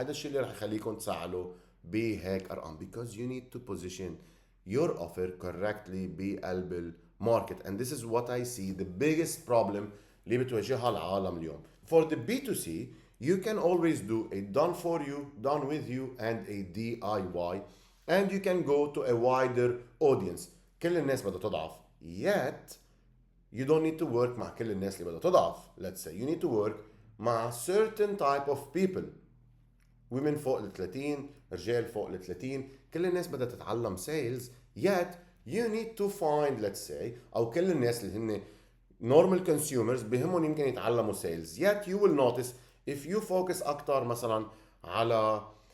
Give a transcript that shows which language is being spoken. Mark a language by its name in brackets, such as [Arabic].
[Arabic] هذا الشيء اللي رح يخليكم تسعلوا بهيك أرقام, [English] because you need to position your offer correctly [Arabic] بقلب الماركت. [English] and this is what I see the biggest problem [Arabic] اللي بتواجهها العالم اليوم. [English] For the B2C, you can always do a done for you, done with you and a DIY, and you can go to a wider audience. [Arabic] كل الناس بدها تضعف, [English] yet you don't need to work [Arabic] مع كل الناس اللي بدها تضعف. [English] Let's say you need to work مع certain type of people, women [Arabic] فوق ال 30, رجال فوق ال 30, كل الناس بدها تتعلم [English] sales, yet you need to find let's say [Arabic] او كل الناس اللي هن normal consumers بهمهم يمكن يتعلموا [English] sales, yet you will notice if you focus [Arabic] اكتر مثلا على